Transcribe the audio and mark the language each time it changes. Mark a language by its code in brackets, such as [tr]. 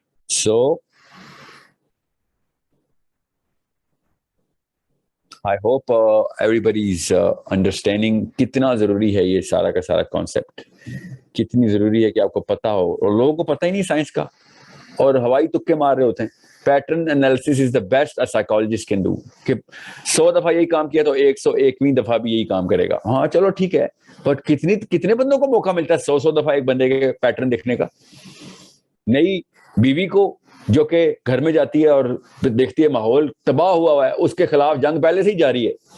[en] So I hope everybody is understanding [ur] کتنا ضروری ہے یہ سارا کا سارا کانسیپٹ, کتنی ضروری ہے کہ آپ کو پتا ہو. اور لوگوں کو پتہ ہی نہیں سائنس کا, اور ہوائی تکے مار رہے ہوتے ہیں. [en] Pattern analysis is the best a psychologist can do. [ur] کہ 100 دفعہ یہی کام کیا تو 101ویں دفعہ بھی یہی کام کرے گا. ہاں چلو ٹھیک ہے, بٹ کتنے بندوں کو موقع ملتا ہے 100 دفعہ ایک بندے کے پیٹرن دیکھنے کا. نئی بیوی کو جو کہ گھر میں جاتی ہے اور دیکھتی ہے ماحول تباہ ہوا ہے, اس کے خلاف جنگ پہلے سے ہی جاری ہے.